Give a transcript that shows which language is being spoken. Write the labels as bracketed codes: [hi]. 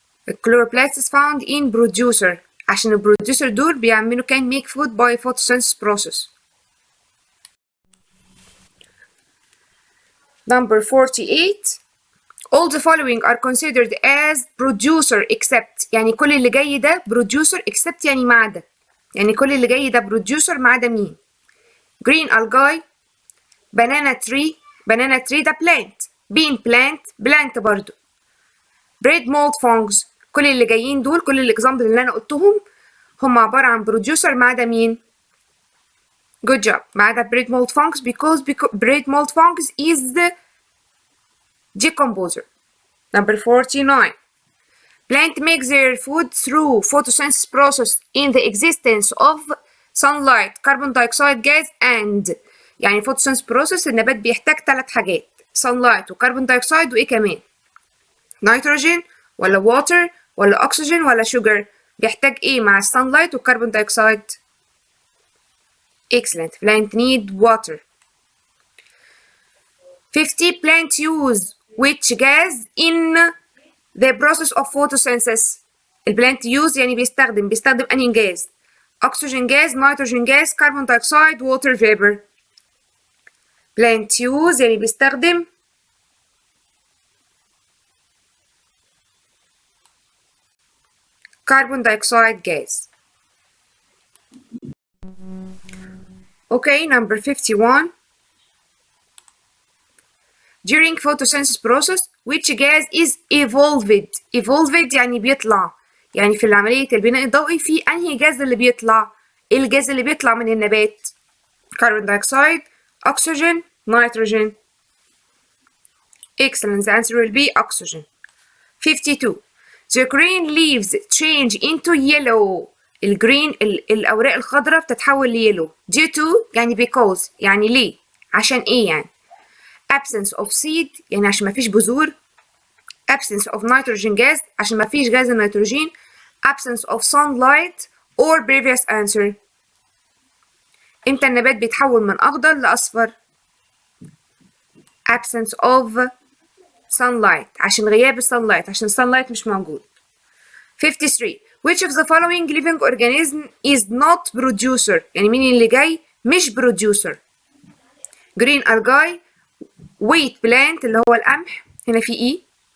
[en] الchloroplasts is found in producer [ar] عشان البروديوسر دول بيعملوا [en] can make food by photosynthesis process. Number 48. All the following are considered as producer except. [ar] يعني كل اللي جاي ده producer except يعني ما عدا. يعني كل اللي جاي ده producer ما عدا مين؟ green algae, banana tree ده plant, bean plant برضو. [en] bread mold fungus. [ar] كل اللي جايين دول كل الاكزامبل اللي انا قلتهم هم عبارة عن producer ما عدا مين؟ [en] Good job. [ar] ما عدا [en] bread mold fungus because bread mold fungus is the decomposer. Number 49. Plant makes their food through photosynthesis process in the existence of sunlight, carbon dioxide gas and. [ar] يعني photosynthesis process النبات بيحتاج 3 حاجات sunlight وكربون دايوكسيد وإيه كمان؟ نيتروجين ولا water ولا oxygen ولا sugar. بيحتاج إيه مع sunlight والكربون دايوكسيد؟ Excellent. [en] Plant need water. 50. Plant use which gas in the process of photosynthesis. [ar] البلانت use يعني بيستخدم أنهي جاز؟ [en] oxygen gas, nitrogen gas, carbon dioxide, water vapor. Plant use [ar] يعني بيستخدم [en] carbon dioxide gas. Okay, number 51. During photosynthesis process, which gas is evolved? [ar] Evolved يعني بيطلع. يعني في عملية البناء الضوئي في أنهي جاز اللي بيطلع؟ إيه الجاز اللي بيطلع من النبات؟ [en] carbon dioxide, oxygen, nitrogen. Excellent. The answer will be oxygen. 52. The green leaves change into yellow. [ar] الجرين الأوراق الخضراء بتتحول ليلو. due to يعني because يعني ليه؟ عشان إيه يعني؟ [en] absence of seed [ar] يعني عشان مفيش بذور. [en] absence of nitrogen gas [ar] عشان مفيش غاز النيتروجين. [en] absence of sunlight or previous answer. [ar] امتى النبات بيتحول من أخضر لأصفر؟ [en] absence of sunlight [ar] عشان غياب الsunlight عشان sunlight مش موجود. [en] 53. Which of the following living organism is not producer؟ [ar] يعني مين اللي جاي مش [en] producer؟ green algae, wheat plant [ar] اللي هو القمح هنا في [en] E